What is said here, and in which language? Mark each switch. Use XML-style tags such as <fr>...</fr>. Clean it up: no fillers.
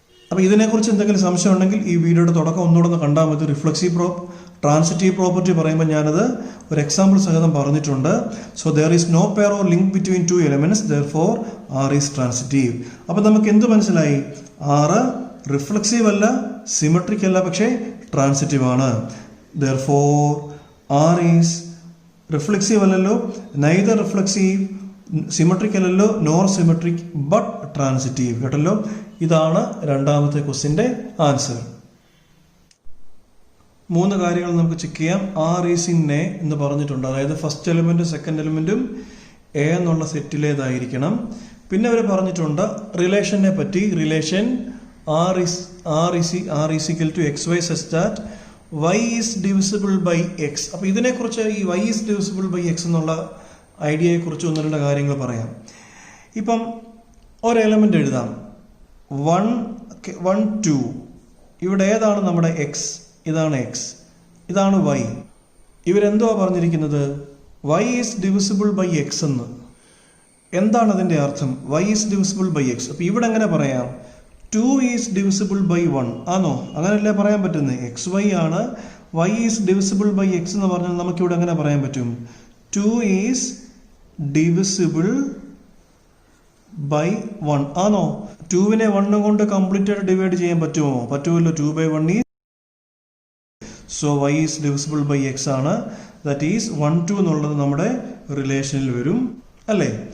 <ml>അപ്പോൾ ഇതിനെക്കുറിച്ച് എന്തെങ്കിലും സംശയം ഉണ്ടെങ്കിൽ ഈ വീഡിയോയുടെ തുടക്കം ഒന്നുകൂടെ കണ്ടാൽ മതി. റിഫ്ലെക്സീവ് ട്രാൻസിറ്റീവ് പ്രോപ്പർട്ടി പറയുമ്പോൾ ഞാനത് ഒരു എക്സാമ്പിൾ സഹിതം പറഞ്ഞിട്ടുണ്ട്.</ml> <en>So there is no pair or link between 2 elements, therefore R is transitive.</en> <ml>അപ്പോൾ നമുക്ക് എന്ത് മനസ്സിലായി? R റിഫ്ലെക്സീവ് അല്ല, സിമെട്രിക് അല്ല, പക്ഷേ ട്രാൻസിറ്റീവ് ആണ്.</ml> <en>Therefore R is reflexive അല്ലല്ലോ, neither reflexive, symmetric അല്ലല്ലോ, nor symmetric, but transitive.</en> <ml>കേട്ടല്ലോ? ഇതാണ് രണ്ടാമത്തെ ക്വസ്റ്റിന്റെ ആൻസർ. 3 കാര്യങ്ങൾ നമുക്ക് ചെക്ക് ചെയ്യാം.</ml> <en>R is in A എന്ന് പറഞ്ഞിട്ടുണ്ട്.</en> <ml>അതായത് ഫസ്റ്റ് എലിമെന്റും സെക്കൻഡ് എലിമെന്റും എ എന്നുള്ള സെറ്റിലേതായിരിക്കണം. പിന്നെ അവർ പറഞ്ഞിട്ടുണ്ട് റിലേഷനെ പറ്റി.</ml> <en>Relation R is equal to XY such that Y is divisible by X.</en> <ml>അപ്പോൾ ഇതിനെക്കുറിച്ച് ഈ</ml> <en>Y is divisible by X</en> <ml>എന്നുള്ള ഐഡിയയെക്കുറിച്ച് 1-2 കാര്യങ്ങൾ പറയാം. ഇപ്പം ഒരു എലമെന്റ് എഴുതാം. 1 2. ഇവിടെ ഏതാണ് നമ്മുടെ X? ഇതാണ് X, ഇതാണ് Y. ഇവരെന്തുവാ പറഞ്ഞിരിക്കുന്നത്?</ml> <en>Y is divisible by X</en> <ml>എന്ന്. എന്താണ് അതിന്റെ അർത്ഥം? Y is divisible by X. അപ്പോൾ ഇവിടെ എങ്ങനെ പറയാം?</ml> <en>2 is divisible by 1 ആണോ?</en> <ml>അങ്ങനെയല്ലേ പറയാൻ പറ്റുന്നത്? XY ആണ്,</ml> <en>Y is divisible by X</en> <ml>എന്ന് പറഞ്ഞാൽ നമുക്കിവിടെ എങ്ങനെ പറയാൻ പറ്റും?</ml> <en>2 is divisible by 1 ആണോ?</en> <ml>2വിനെ 1 കൊണ്ട് കംപ്ലീറ്റ് ആയിട്ട് ഡിവൈഡ് ചെയ്യാൻ പറ്റുമോ? പറ്റുമല്ലോ.</ml> <en>2/1 is, so Y is divisible by X ആണ്.</en> <ml>ദാറ്റ് ഈസ് 1 2 എന്നുള്ളത് നമ്മുടെ റിലേഷനിൽ വരും അല്ലേ?</ml>